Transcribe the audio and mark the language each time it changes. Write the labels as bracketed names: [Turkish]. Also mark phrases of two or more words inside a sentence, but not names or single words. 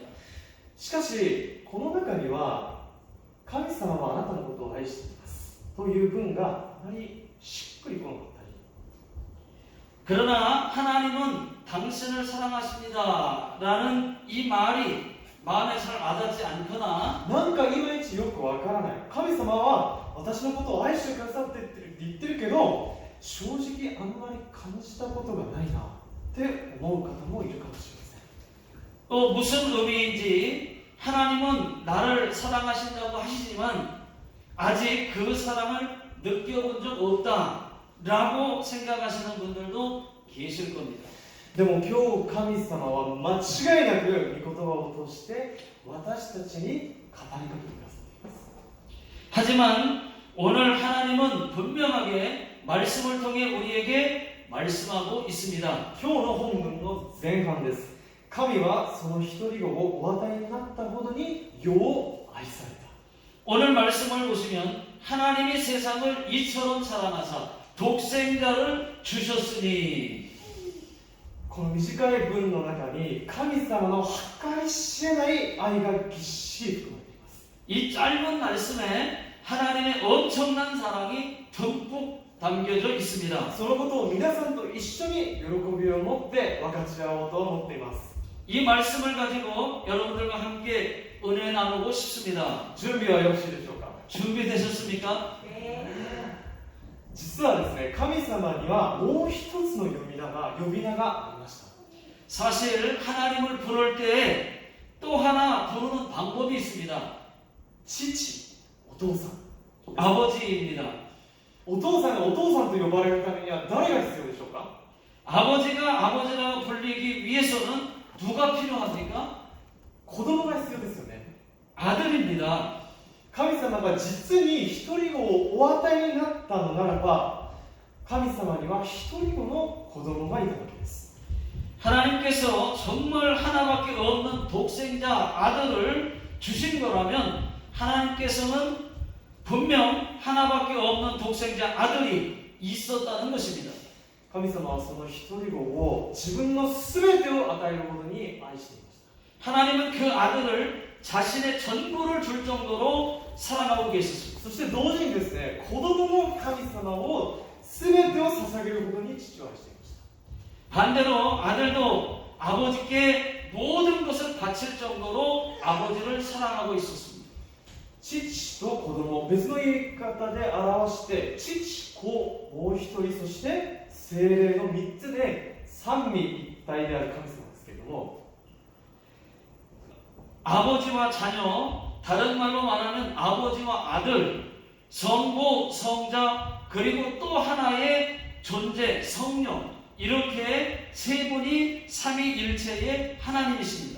[Japanese] しかしこの中には神様はあなたのことを愛していますという文があまりしっくりこなかったり、 [Korean] 그러나 하나님은 당신을 사랑하십니다 라는 이 말이 마음에 잘 와닿지 않거나 [Japanese] なんかいまいちよくわからない、神様は私のことを愛してくださってって言ってるけど正直あんまり感じたことがないなって思う方もいるかもしれません。 [Korean] 또 무슨 의미인지 하나님은 나를 사랑하신다고 하시지만 아직 그 사랑을 느껴본 적 없다 라고 생각하시는 분들도 계실 겁니다. [Japanese] でも今日神様は間違いなく御言葉を通して私たちに語りかけてくださっています。 [Korean] 하지만 오늘 하나님은 분명하게 말씀을 통해 우리에게 말씀하고 있습니다. [Japanese] 今日の本文の前半です。神はその一人子をお与えになったほどに世を愛された。 [Korean] 오늘 말씀을 보시면 하나님이 세상을 이처럼 사랑하사 독생자를 주셨으니, [Japanese] この短い文の中に神様の計り知れない愛がぎっしり含まれています。 [Korean] 이 짧은 말씀에 하나님의 엄청난 사랑이 듬뿍 담겨져 있습니다. [Japanese] そのことを皆さんと一緒に喜びを持って分かち合おうと思っています。 [Korean] 이 말씀을 가지고 여러분들과 함께 은혜 나누고 싶습니다. [Japanese] 準備はよろしいでしょうか。 [Korean] 준비되셨습니까? [Japanese] 実はですね、神様にはもう一つの呼び名がありました。 [Korean] 사실 하나님을 부를 때 또 하나 부르는 방법이 있습니다. [Japanese] 父、お父さん。 [Korean] 아버지입니다. [Japanese] お父さんがお父さんと呼ばれるためには誰が必要でしょうか。 [Korean] 아버지가 아버지라고 불리기 위해서는 누가 필요합니까? [Japanese] 子供が必要ですよね。 [Korean] 아들입니다. [Japanese] 神様が実に一人子をお与えになったのならば、神様には一人子の子供がいたわけです。 [Korean] 하나님께서 정말 하나밖에 없는 독생자 아들을 주신 거라면 하나님께서는 분명 하나밖에 없는 독생자 아들이 있었다는 것입니다. [Japanese] 神様はその一人子を自分の全てを与えるほどに愛していました。 [Korean] 하나님은 그 아들을 자신의 전부를 줄 정도로 사랑하고 계셨습니다. [Japanese] そして同時にですね、子供も神様を全てを捧げるほどに父を愛していました。 [Korean] 반대로 아들도 아버지께 모든 것을 바칠 정도로 아버지를 사랑하고 있었습니다. [Japanese] 父と子供、別の言い方で表して、父、子、もう一人、そして聖霊の3つで三位一体である神様ですけれども、 [Korean] 아버지와 자녀, 다른 말로 말하는 아버지와 아들, 성부, 성자, 그리고 또 하나의 존재, 성령, 이렇게 세 분이 삼위일체의 하나님이십니다.